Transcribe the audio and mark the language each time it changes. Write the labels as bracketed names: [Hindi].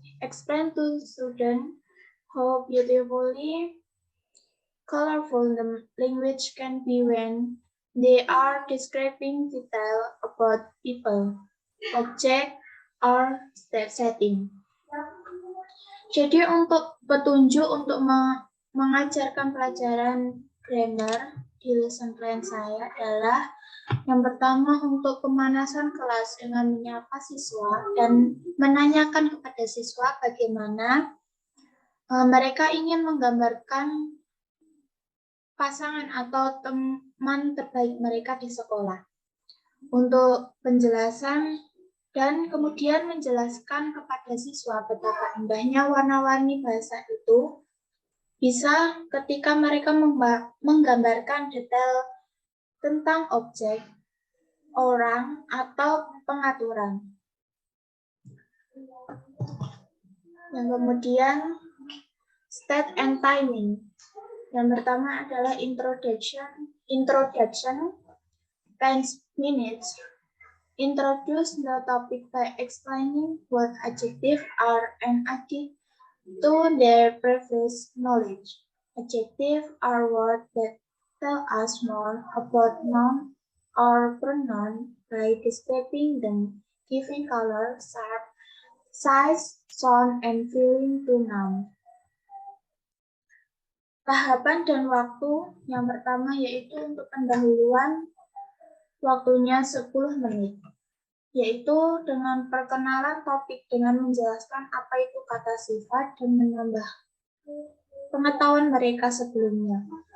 [English] Explain to student how beautifully colorful the language can be when they are describing detail about people, object, or setting. [Indonesian] Jadi untuk petunjuk untuk mengajarkan pelajaran grammar di lesson plan saya adalah yang pertama untuk pemanasan kelas dengan menyapa siswa dan menanyakan kepada siswa bagaimana mereka ingin menggambarkan pasangan atau teman terbaik mereka di sekolah. Untuk penjelasan dan kemudian menjelaskan kepada siswa betapa indahnya warna-warni bahasa itu bisa ketika mereka menggambarkan detail tentang objek, orang, atau pengaturan. Yang kemudian, [English] state and timing. [Indonesian] Yang pertama adalah [English] introduction 10 minutes. Introduce the topic by explaining what adjectives are and adding to their previous knowledge. Adjectives are words that tell us more about noun or pronoun by describing them, giving color, shape, size, sound, and feeling to noun. [Indonesian] Tahapan dan waktu yang pertama yaitu untuk pendahuluan, waktunya 10 menit. Yaitu dengan perkenalan topik dengan menjelaskan apa itu kata sifat dan menambah pengetahuan mereka sebelumnya.